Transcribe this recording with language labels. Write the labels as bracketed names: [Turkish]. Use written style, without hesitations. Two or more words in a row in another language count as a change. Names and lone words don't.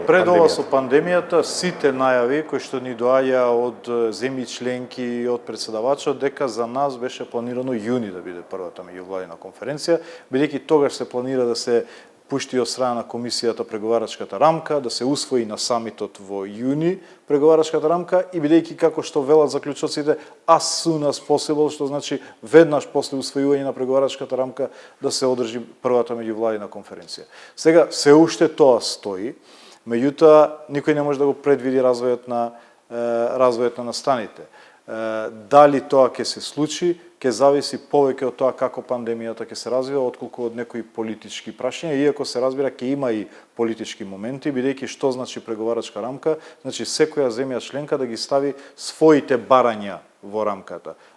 [Macedonian] Пред ова со пандемијата сите најави кои што ни доаѓа од земји членки и од претседавачот дека за нас беше планирано јуни да биде првата меѓувладина конференција, бидејќи тогаш се планира да се пушти од страна на комисијата преговарачката рамка, да се усвои на самитот во јуни преговарачката рамка и бидејќи како што велат заклучоците [English] as soon as possible, [Macedonian] што значи веднаш после усвојување на преговарачката рамка да се одржи првата меѓувладина конференција. Сега се уште тоа стои, меѓутоа никој не може да го предвиди развојот на настаните. Дали тоа ќе се случи, ќе зависи повеќе од тоа како пандемијата ќе се развива, отколку од некои политички прашања, иако се разбира ќе има и политички моменти, бидејќи што значи преговарачка рамка, значи секоја земја членка да ги стави своите барања во рамката.